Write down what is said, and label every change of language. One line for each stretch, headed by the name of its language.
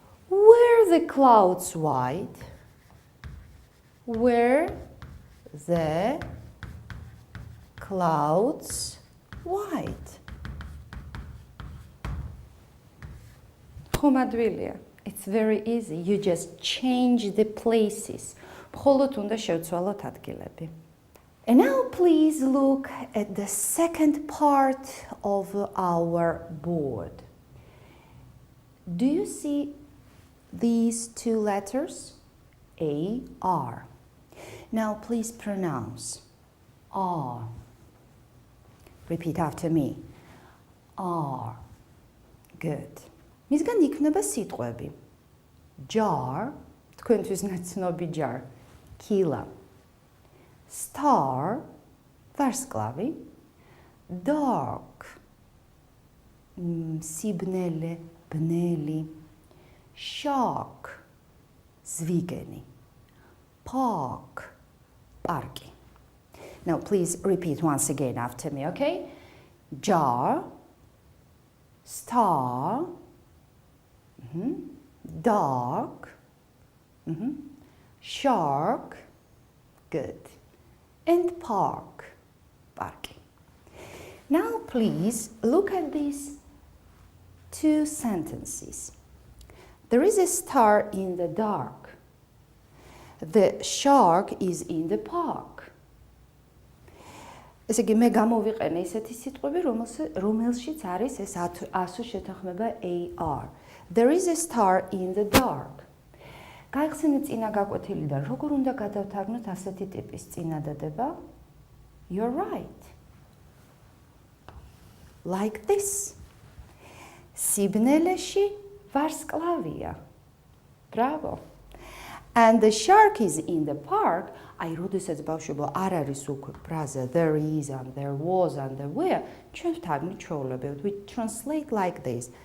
English: Were the clouds white? Were the clouds white? ხომადვილია. It's very easy. You just change the places.
Georgian: მხოლოდ უნდა შევცვალოთ ადგილები.
English: And now please look at the second part of our board. Do you see these two letters? A, R. Now please pronounce R. Repeat after me. R. Good.
Georgian: მისგან იქნება სიტყვები. Jar, თქვენთვის ნაცნობი jar, კილა. Star, ვარსკვლავი. Dark, სიბნელე, ბნელი. Shark, ზვიგენი. Park, პარკი.
English: Now please repeat once again after me, okay? Jar, star, dark, shark, good, and park, parky. Now please look at these two sentences. There is a star in the dark. The shark is in the park.
Georgian: ესე იგი მე გამოვიყენე ისეთი სიტყვები, რომელშიც არის ეს ასო შეთანხმება AR.
English: There is a star in the dark.
Georgian: გაიხსენეთ წინა გაკვეთილიდან, როგორ უნდა გადავთარგმნოთ ასეთი ტიპის წინადადება?
English: You're right. Like this.
Georgian: სიბნელეში ვარსკვლავია. Bravo.
English: And the shark is in the park.
Georgian: აი, როდესაც ბავშვებო არ არის
English: უკვე ფრაზა there is and there was and there were,
Georgian: ჩვენ ვთანმით ჩვეულებრივ
English: we translate like this.